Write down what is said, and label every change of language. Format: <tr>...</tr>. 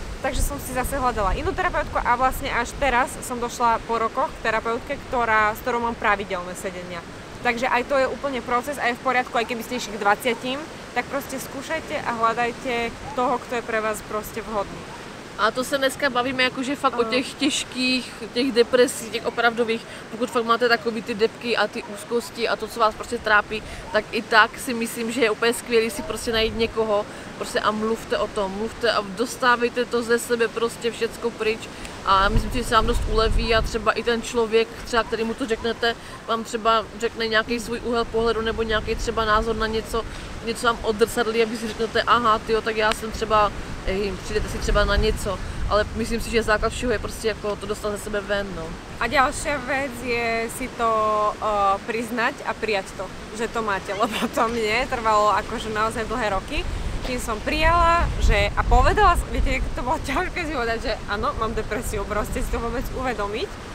<sk>Takže som si zase hľadala inú terapeutku a vlastne až teraz som došla po rokoch k terapeutke, s ktorou mám pravidelné sedenia. Takže aj to je úplne proces a je v poriadku, aj keby ste išli k 20, tak proste skúšajte a hľadajte toho, kto je pre vás proste vhodný.</sk> <cs>A to se dneska bavíme jakože fakt o těch těžkých, těch depresích, těch opravdových, pokud fakt máte takový ty depky a ty úzkosti a to, co vás prostě trápí, tak i tak si myslím, že je úplně skvělý si prostě najít někoho prostě a mluvte o tom, mluvte a dostávejte to ze sebe prostě všecko pryč a myslím si, že se vám dost uleví a třeba i ten člověk, třeba který mu to řeknete, vám třeba řekne nějaký svůj úhel pohledu nebo nějaký třeba názor na něco vám odzrcadlí, aby si řeknete, aha, tyjo, tak já jsem třeba přijdete si třeba na něco, ale myslím si, že základ všeho je prostě jako to dostat ze sebe ven, no.</cs> <sk>A ďalšia vec je si to priznať a prijať to, že to máte, lebo to mne trvalo akože naozaj dlhé roky, kým som prijala, že a povedala, viete, to bolo ťažké si povedať, že áno, mám depresiu, proste si to vôbec uvedomiť.</sk>